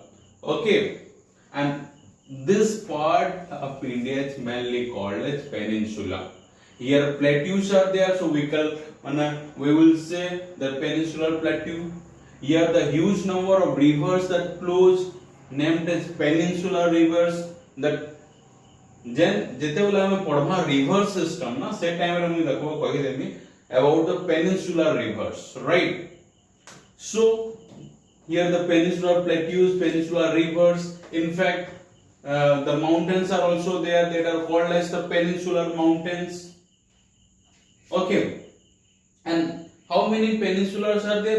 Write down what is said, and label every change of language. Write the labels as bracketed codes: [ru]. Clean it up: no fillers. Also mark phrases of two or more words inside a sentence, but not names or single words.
[en] Okay, and this part of India is mainly called as peninsula. Here plateaus are there, so we will say the peninsular plateau. Here the huge number of rivers that flows named as peninsular rivers. [or] That ଯେତେବେଳେ ଆମେ ପଢବା [en] river system [or] na, ସେ time ରେ ମୁଁ ଦେଖो କହିଦେମି [en] about the peninsular rivers, right? So here the peninsular plateaus, peninsular rivers, in fact the mountains are also there that are called as the peninsular mountains. Okay, and how many peninsulars are there?